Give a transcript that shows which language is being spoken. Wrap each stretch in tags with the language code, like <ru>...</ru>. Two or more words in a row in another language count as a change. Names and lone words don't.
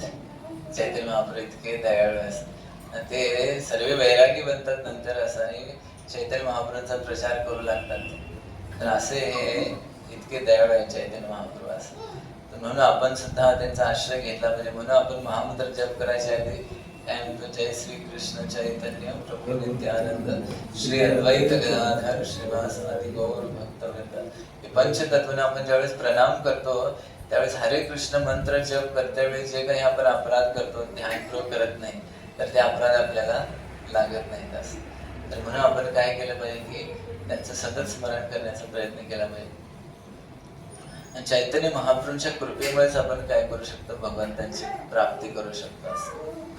<mr>चैतन्य महाप्रभू इतके दयाळू असतात, ते सर्व वैरागी बनतात नंतर असं, आणि चैतन्य महाप्रभूंचा प्रचार करू लागतात. तर असे हे इतके दयाळू आहे चैतन्य महाप्रभू असं. तर म्हणून आपण सुद्धा त्यांचा आश्रय घेतला पाहिजे. म्हणून आपण महामंत्र जप करायच्या आधी काय म्हणतो, जय श्री कृष्ण चैतन्य प्रभु नित्यानंद श्री अद्वैत गदाधर श्रीवासादि गौर भक्तवृंद. हे पंचतत्वाने आपण ज्यावेळेस प्रणाम करतो त्यावेळेस हरे कृष्ण मंत्र जप करते वेळी जे काही आपण अपराध करतो, ध्यानपूर्वक करत नाही, तर ते अपराध आपल्याला लागत नाहीत असं. तर म्हणून आपण काय केलं पाहिजे की त्यांचं सतत स्मरण करण्याचा प्रयत्न केला पाहिजे. आणि चैतन्य महाप्रभूंच्या कृपेमुळेच आपण काय करू शकतो, भगवंतांची प्राप्ती करू शकतो असं.</mr>